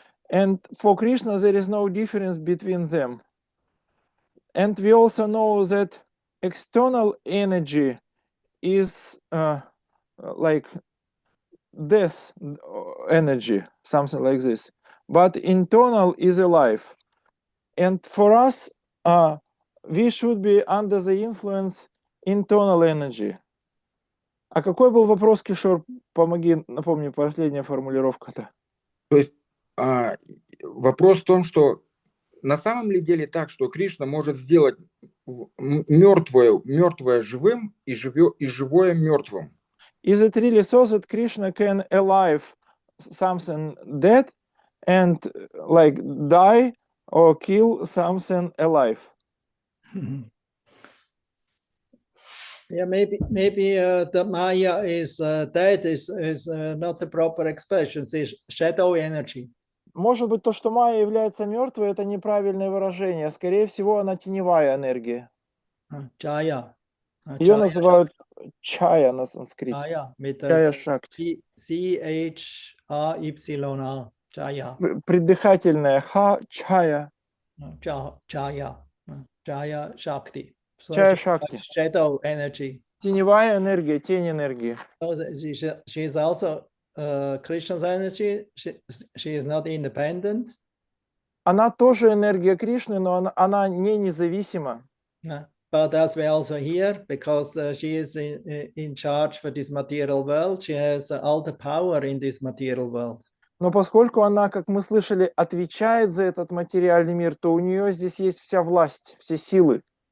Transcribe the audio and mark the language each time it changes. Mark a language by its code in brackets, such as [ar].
[en] And for Krishna, there is no difference between them. And we also know that external energy is like death energy, something like this. But internal is alive. And for us, we should be under the influence internal energy. [ru] А какой был вопрос, Кишор? Помоги, напомни, последняя формулировка-то. То есть вопрос в том, что на самом ли деле так, что Кришна может сделать мертвое живым и живое мертвым? [en] Is it really so that Krishna can alive something dead and like die or kill something alive? Yeah, maybe the Maya is dead is not the proper expression. It's shadow energy. [ru] Может быть, то, что Майя является мертвой, это неправильное выражение. Скорее всего, она теневая энергия. [en] Jaya. [ru] Ее называют чая на санскрите. [en] Chaya [ru] Шакти. [en] CHRYA. Jaya. [ru] Придыхательное ха, чая. [en] Jaya Shakti. [ru] Чая Шакти. [en] Shadow energy. [ru] Теневая энергия, тень энергии. [en] She is also Krishna's energy. She is not independent. [ru] Она тоже энергия Кришны, но она не независима. [en] But as we also hear, because she is in charge for this material world, she has all the power in this material world. [ru] Но поскольку она, как мы слышали, отвечает за этот материальный мир, то у нее здесь есть вся власть, все силы.